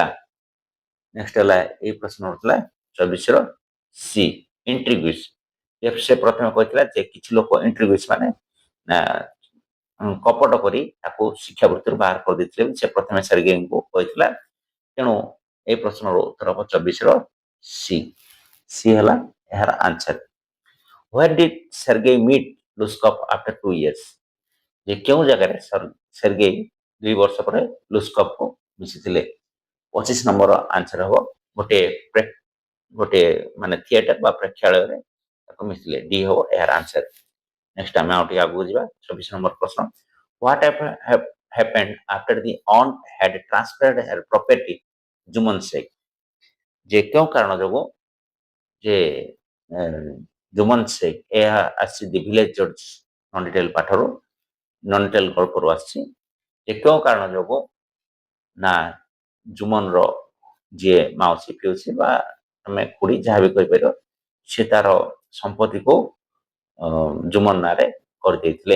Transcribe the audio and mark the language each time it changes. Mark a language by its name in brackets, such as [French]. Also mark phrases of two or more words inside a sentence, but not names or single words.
[Odia] ନେକ୍ସଟ ହେଲା ଏଇ ପ୍ରଶ୍ନ ଥିଲା 24ର ସି, ଇଣ୍ଟ୍ରିଗ୍ୟୁସ୍। ସେ ପ୍ରଥମେ କହିଥିଲା ଯେ କିଛି ଲୋକ ଇଣ୍ଟ୍ରିଗ୍ୟୁସ୍ ମାନେ କପଟ କରି ତାକୁ ଶିକ୍ଷା ବୃତ୍ତିରୁ ବାହାର କରିଦେଇଥିଲେ ସେ ପ୍ରଥମେ ସେର୍ଗେଇଙ୍କୁ କହିଥିଲା। ତେଣୁ ଏଇ ପ୍ରଶ୍ନର ଉତ୍ତର ହବ 24ର ସି। ସି ହେଲା ଏହାର ଆନ୍ସର। [English] Where did Sergei meet Luskov after 2 years? [Odia] ଯେ କେଉଁ ଜାଗାରେ ସେର୍ଗେଇ 2 ବର୍ଷ ପରେ ଲୁସ୍କଭକୁ ମିଶିଥିଲେ? 25 ନମ୍ବର ଆନ୍ସର ହବ ଗୋଟେ ମାନେ ଥିଏଟର ବା ପ୍ରେକ୍ଷାଳୟରେ ତାକୁ ମିଶିଥିଲେ, ଡି ହବ ଏହାର ଆନ୍ସର। ନେକ୍ସଟ ଆମେ ଆଉ ଟିକେ ଆଗକୁ ଯିବା। 24 ନମ୍ବର ପ୍ରଶ୍ନ, [English] What happened after the aunt had transferred her property ଜୁମନ ଶେଖ? [Odia] ଯେ କେଉଁ କାରଣ ଯୋଗୁଁ ଯେ ଜୁମନ ଶେଖ, ଏହା ଆସିଛି ଦି ଭିଲେଜ ଜର୍ଜ ନନ୍ ଡିଟେଲ ପାଠରୁ ନନ୍ ଡିଟେଲ ଗଳ୍ପରୁ ଆସିଛି। ଯେ କେଉଁ କାରଣ ଯୋଗୁଁ ନା ଜୁମନର ଯିଏ ମାଉସୀ ପିଉସୀ ବା ଆମେ ଖୁଡ଼ି ଯାହା ବି କହିପାରିବ ସେ ତାର ସମ୍ପତ୍ତିକୁ ଜୁମନ ନାଁରେ କରିଦେଇଥିଲେ।